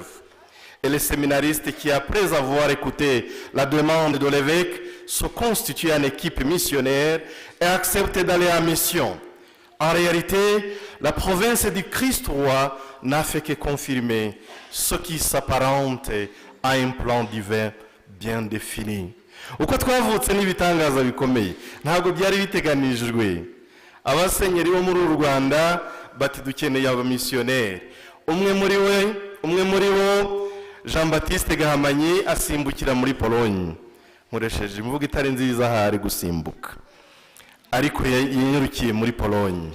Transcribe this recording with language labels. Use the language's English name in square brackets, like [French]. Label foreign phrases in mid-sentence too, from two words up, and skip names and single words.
[French] Et les séminaristes qui, après avoir écouté la demande de l'évêque, se constituent en équipe missionnaire et acceptent d'aller en mission. En réalité, la province du Christ roi n'a fait que confirmer ce qui s'apparente à un plan divin bien défini. [Kinyarwanda] Uko twavutse n'ibitangaza bikomeye, ntabwo byari biteganijwe. Abasenyeri bo muri Rwanda bati dukeneye abamisiyoneri. Umwe muri bo Jean-Baptiste Gahamanyi asimbukira muri Pologne. Nkoresheje imvugo itari nziza hari gusimbuka, ariko yirukiye muri Pologne.